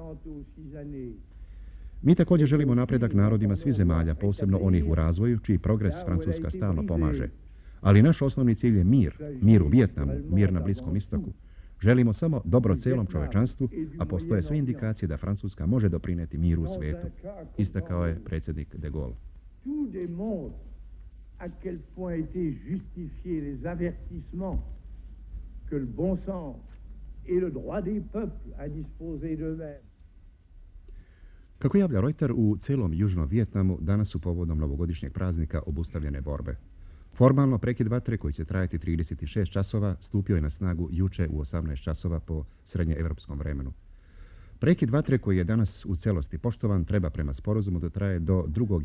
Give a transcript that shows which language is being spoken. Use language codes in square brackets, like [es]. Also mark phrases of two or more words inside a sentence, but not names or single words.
[sr] Mi također želimo napredak narodima svih zemalja, posebno onih u razvoju, čiji progres Francuska stalno pomaže. Ali naš osnovni cilj je mir u Vijetnamu, mir na Bliskom istoku. Želimo samo dobro cijelom čovečanstvu, a postoje sve indikacije da Francuska može doprinijeti miru u svijetu, istakao je predsjednik de Gaulle. [fr] à quel point étaient justifiés les avertissements que le bon sens et le droit des peuples à disposer d'eux-mêmes. [sr] Kako javlja Reuter, u celom Južnom Vijetnamu danas su povodom novogodišnjeg praznika obustavljene borbe. Formalno prekid vatre koji će trajati 36 časova stupio je na snagu juče u 18 časova po srednjeevropskom vremenu. Prekid vatre koji je danas u celosti poštovan treba prema sporazumu da traje do 2.